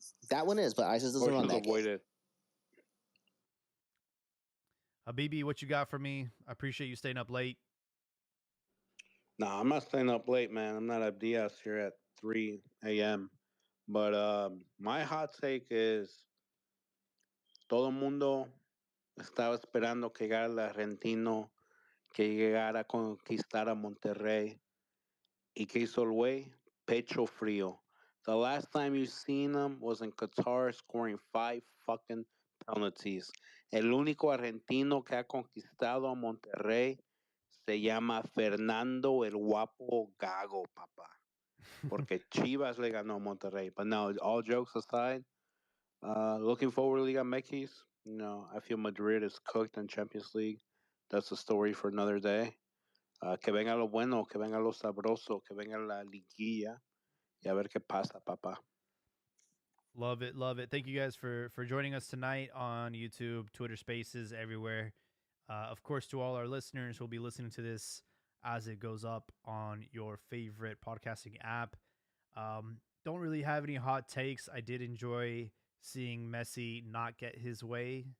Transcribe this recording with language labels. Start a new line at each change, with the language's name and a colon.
English: That one is, but ISIS doesn't Or run just that game. avoid it. Habibi, what you got for me? I appreciate you staying up late. Nah, I'm not staying up late, man. I'm not at Diaz here at 3 a.m. But my hot take is
Spanish: todo el mundo estaba esperando que llegara el argentino, que llegara a conquistar a Monterrey. ¿Y qué hizo el güey? Pecho frío.
English: The last time you seen him was in Qatar scoring 5 fucking penalties.
Spanish: El único argentino que ha conquistado a Monterrey se llama Fernando el Guapo Gago, papá. Porque Chivas le ganó a Monterrey.
English: But no, all jokes aside, looking forward to Liga MX. I feel Madrid is cooked in Champions League. That's a story for another day.
Spanish: Que venga lo bueno, que venga lo sabroso, que venga la liguilla y a ver qué pasa, papá.
English: Love it, love it. Thank you guys for joining us tonight on YouTube, Twitter Spaces, everywhere. Of course, to all our listeners who'll be listening to this as it goes up on your favorite podcasting app. Don't really have any hot takes. I did enjoy seeing Messi not get his way.